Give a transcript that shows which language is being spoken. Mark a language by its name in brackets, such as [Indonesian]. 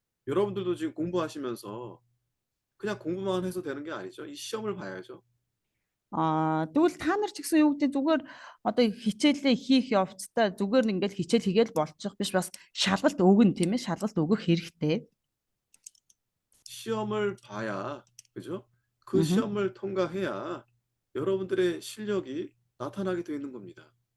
[Korean] 여러분들도 지금 공부하시면서 그냥 공부만 해서 되는 게 아니죠. 이 시험을 봐야죠. [Mongolian] Тэгвэл та нар ч гэсэн юу гэдэг зүгээр одоо хичээлээ хийх явцдаа зүгээр ингээд хичээл хийгээл болчих биш бас шалгалт өгнө тийм ээ шалгалт өгөх хэрэгтэй. [Korean] 시험을 봐야, 그죠? 그 음흠. 시험을 통과해야 여러분들의 실력이 나타나게 되어 있는 겁니다.